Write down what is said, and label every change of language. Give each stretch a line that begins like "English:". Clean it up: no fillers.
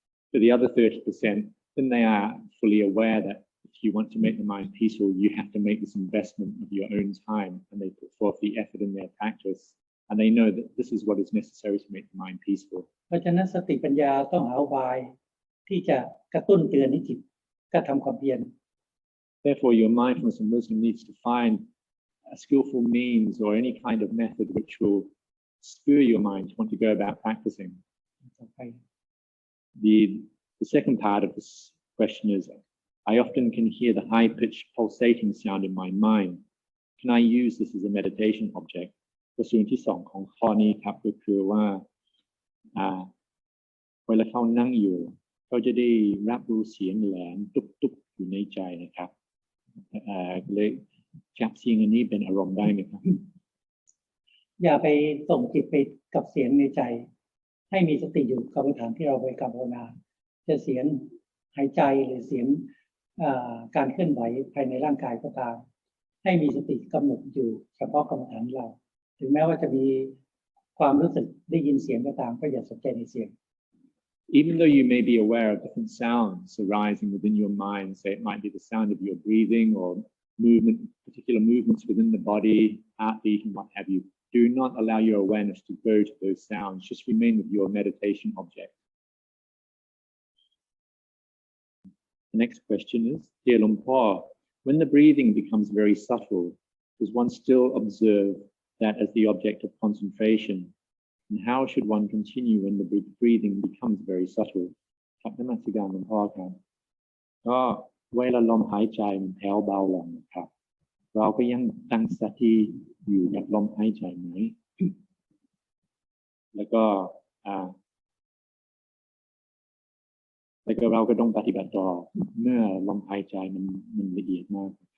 English: For the other 30%, then they are fully aware that if you want to make the mind peaceful, you have to make this investment of your own time, and they put forth the effort in their practice, and they know that this is what is necessary to make the mind peaceful.
Thai: เพราะฉะนั้นสติปัญญาต้องหาอุบายที่จะกระตุ้นเตือนให้จิตกระทำความเพียร
English: Therefore, your mindfulness and wisdom needs to find a skillful means or any kind of method which will spur your mind to want to go about practicing. The second part of this question is, I often can hear the high-pitched pulsating sound in my mind. Can I use this as a meditation object?
Thai: กระทรวงที่2ของข้อนี้ครับก็คือว่าเวลาเขานั่งอยู่เขาจะได้รับรู้เสียงแหลมตุ๊บๆอยู่ในใจนะครับเลย จับเสียงอันนี้เป็นอารมณ์ได้ไหมครับ อย่าไปส่งจิตไปกับเสียงในใจ ให้มีสติอยู่กับคำถามที่เราไปภาวนาจะเสียงหายใจหรือเสียงการเคลื่อนไหวภายในร่างกายก็ตามให้มีสติกำหนดอยู่เฉพาะกรรมฐานเราถึงแม้ว่าจะมีความรู้สึกได้ยินเสียงก็ตามก็อย่าสนใจในเสียง
English: Even though you may be aware of different sounds arising within your mind, say it might be the sound of your breathing or movement, particular movements within the body, heartbeat and what have you, do not allow your awareness to go to those sounds. Just remain with your meditation object. The next question is, Dear Luang Por, when the breathing becomes very subtle, does one still observe that as the object of concentration? And how should one continue when the breathing becomes very subtle?
Thai: ครับนมัสการหลวงพ่อครับก็เวลาลมหายใจมันแผ่วเบาลงนะครับเราก็ยังตั้งสติอยู่กับลมหายใจไหมแล้วก็เราก็ต้องปฏิบัติต่อเมื่อลมหายใจมันละเอียดมาก